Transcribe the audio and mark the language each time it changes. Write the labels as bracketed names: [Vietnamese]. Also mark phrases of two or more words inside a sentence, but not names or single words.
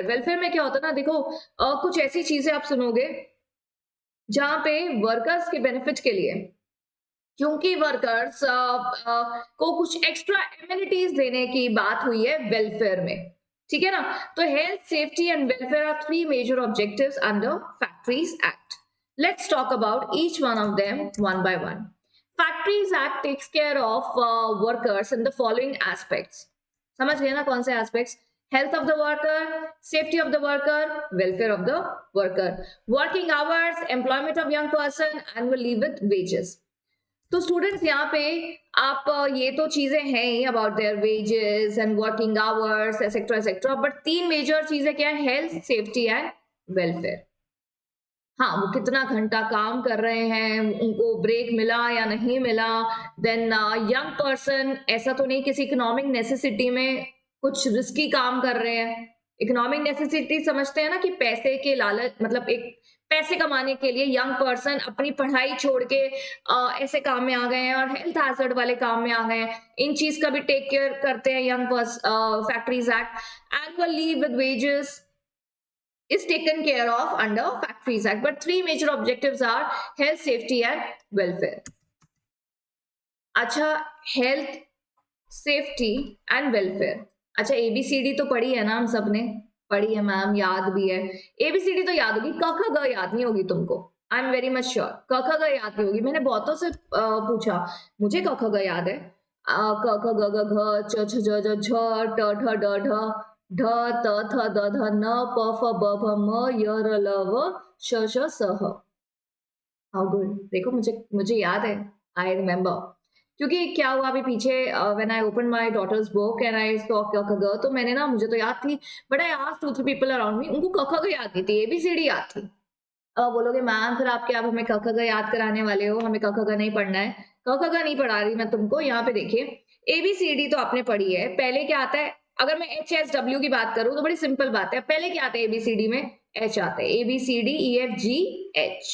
[Hindi] वेलफेयर में क्या होता है ना, देखो कुछ ऐसी चीजें आप सुनोगे जहां पे वर्कर्स के बेनिफिट के लिए, क्योंकि वर्कर्स को कुछ [English] extra amenities [Hindi] देने की बात हुई है वेलफेयर में. ठीक है ना. [English] तो health, safety and welfare are 3 major objectives under Factories Act. let's talk about each one of them one by one. Factories Act takes care of workers in the following aspects. [Hindi] समझ गए ना कौन से aspects? [English] Health of the worker, safety of the worker, welfare of the worker, working hours, employment of young person, annual leave with wages. [Hindi] तो स्टूडेंट्स यहाँ पे आप ये तो चीजें हैं ही [English] about their wages and working hours etcetera etcetera, but 3 major [Hindi] चीजें क्या है, [English] health, safety and welfare. [Hindi] हाँ, वो कितना घंटा काम कर रहे हैं, उनको ब्रेक मिला या नहीं मिला. [English] then young person, [Hindi] ऐसा तो नहीं किसी [English] economic necessity [Hindi] में कुछ रिस्की काम कर रहे हैं, [English] economic necessity [Hindi] समझते हैं ना कि पैसे के लालच, मतलब एक पैसे कमाने के लिए [English] young person [Hindi] अपनी पढ़ाई छोड़ के ऐसे काम में आ गए हैं और [English] health hazard [Hindi] वाले काम में आ गए हैं, इन चीज का भी [English] take care [Hindi] करते हैं यंग फैक्ट्रीज एक्ट। [English] annual leave with wages is taken care of under Factories Act, but three major objectives are health, safety and welfare. अच्छा, health, safety and welfare. [Hindi] अच्छा, ABCD तो पढ़ी है ना हम सब ने, पढ़ी है मैम, याद भी है। ABCD तो याद होगी, क ख ग याद नहीं होगी तुमको, [English] I am very much sure. [Hindi] क ख ग याद नहीं होगी, मैंने बहुतों से पूछा, मुझे क ख ग याद है, क ख ग घ च छ ज झ ट ठ ड ढ ढ त थ द ध न प फ ब भ म य र ल व श श स ह। [English] how good, [Hindi] देखो मुझे याद है, [English] I remember. [Hindi] क्योंकि क्या हुआ अभी पीछे, [English] when I open my daughter's book and I saw [Hindi] क ख ग, तो मैंने ना, मुझे तो याद थी, [English] but I asked 2-3 people around me, [Hindi] उनको क ख ग याद नहीं थी, ABCD याद थी। बोलोगे मैम फिर आप क्या हमें क ख ग याद कराने वाले हो, हमें क ख ग नहीं पढ़ना है। क ख ग नहीं पढ़ा रही मैं तुमको, यहाँ पे देखिए ABCD तो आपने पढ़ी है। पहले क्या आता है, अगर मैं HSW की बात करूं तो बड़ी सिंपल बात है, पहले क्या आता है ABCD में, H आता है, ABCDEFGH।